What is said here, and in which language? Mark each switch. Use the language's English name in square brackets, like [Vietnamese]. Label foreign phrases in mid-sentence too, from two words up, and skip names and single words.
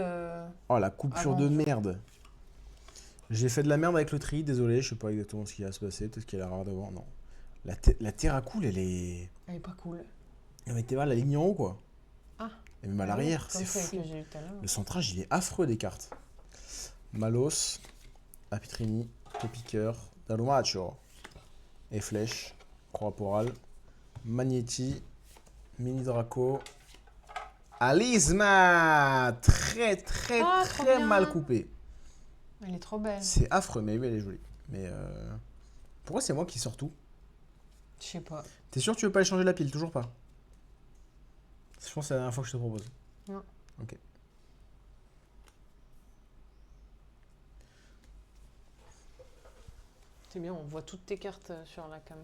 [French] Oh, la coupure avant. de merde. J'ai fait de la merde avec le tri, désolé, je sais pas exactement ce qui va se passer, peut-être qu'il y a l'erreur devant, non. La terre à coule, elle est. Elle est pas cool. Elle mettait mal la ligne en haut, quoi. Ah. Et même à l'arrière, Comme c'est celle fou. que j'ai eu tout à l'heure. Le centrage, il est affreux des cartes. Malos, Apitrini, Topiqueur, Dalumacho, et Flèche, Corporal, Magnetti, Mini Draco, Alisma. Très Ah, trop très bien. mal coupé. Elle est trop belle. C'est affreux, mais oui, elle est jolie. Mais pourquoi c'est moi qui sors tout? Je sais pas. T'es sûr que tu veux pas échanger la pile? Toujours pas. Je pense que c'est la dernière fois que je te propose. Non. Ok. C'est bien, on voit toutes tes cartes sur la cam.